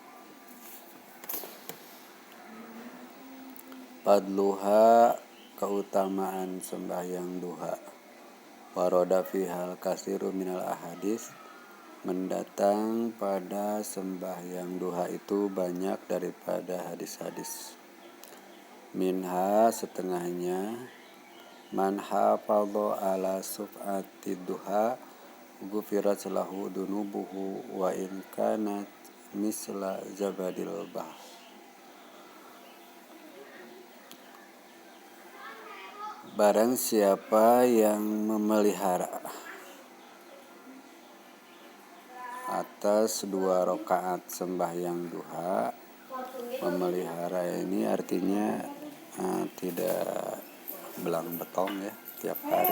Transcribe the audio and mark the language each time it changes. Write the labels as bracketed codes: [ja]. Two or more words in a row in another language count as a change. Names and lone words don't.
[ms] Fadluha, keutamaan sembahyang duha. [ar] وردت فيها كثير من الأحاديث, [ms] mendatang pada sembahyang duha itu banyak daripada hadis-hadis. [ar] Minha, setengahnya, من حافظ على شفعة الضحى غفرت له ذنوبه وإن كانت مثل زبد البحر. [ms] Barang siapa yang memelihara atas 2 rakaat sembahyang duha, memelihara ini artinya tidak belang betong ya tiap hari.